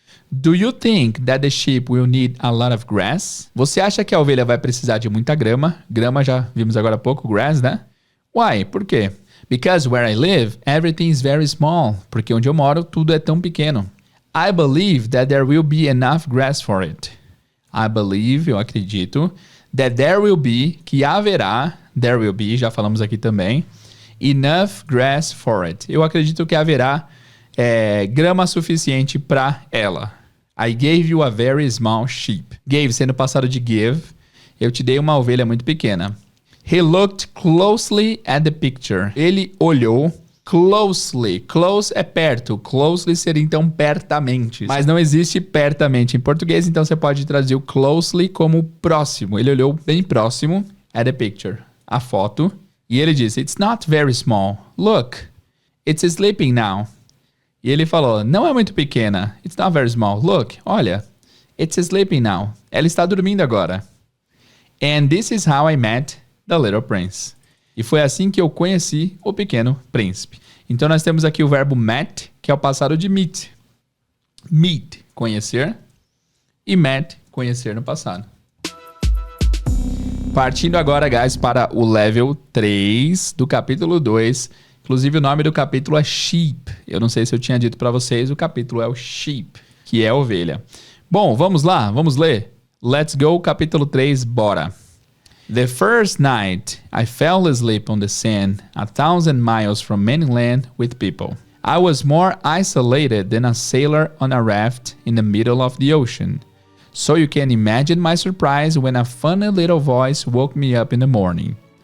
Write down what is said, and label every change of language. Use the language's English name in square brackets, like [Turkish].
[English] Do you think that the sheep will need a lot of grass? [Portuguese] Você acha que a ovelha vai precisar de muita grama? Grama já vimos agora há pouco, grass, né? Why? Por quê? [English] Because where I live, everything is very small. [Portuguese] Porque onde eu moro, tudo é tão pequeno. [English] I believe that there will be enough grass for it. I believe, [Portuguese] eu acredito, [English] that there will be, [Portuguese] que haverá, [English] there will be, [Portuguese] já falamos aqui também, [English] enough grass for it. [Portuguese] Eu acredito que haverá grama suficiente para ela. [English] I gave you a very small sheep. [Portuguese] Gave, sendo passado de give, eu te dei uma ovelha muito pequena. [English] He looked closely at the picture. [Portuguese] Ele olhou closely. Close é perto. Closely seria então pertamente. Mas não existe pertamente em português, então você pode traduzir o closely como próximo. Ele olhou bem próximo [English] at the picture, [Portuguese] a foto, e ele disse, [English] it's not very small. Look, it's sleeping now. [Portuguese] E ele falou, não é muito pequena. [English] It's not very small. Look, olha, it's sleeping now. [Portuguese] Ela está dormindo agora. [English] And this is how I met the Little Prince. [Portuguese] E foi assim que eu conheci o Pequeno Príncipe. Então nós temos aqui o verbo met, que é o passado de meet. Meet, conhecer. E met, conhecer no passado. Partindo agora, guys, para o level 3 do capítulo 2. Inclusive o nome do capítulo é Sheep. Eu não sei se eu tinha dito para vocês, o capítulo é o Sheep, que é ovelha. Bom, vamos lá, vamos ler. [English] Let's go, [Portuguese] capítulo 3, bora. [English] The first night, I fell asleep on the sand, 1,000 miles from mainland with people. I was more isolated than a sailor on a raft in the middle of the ocean. So you can imagine my surprise when a funny little voice woke me up in the morning.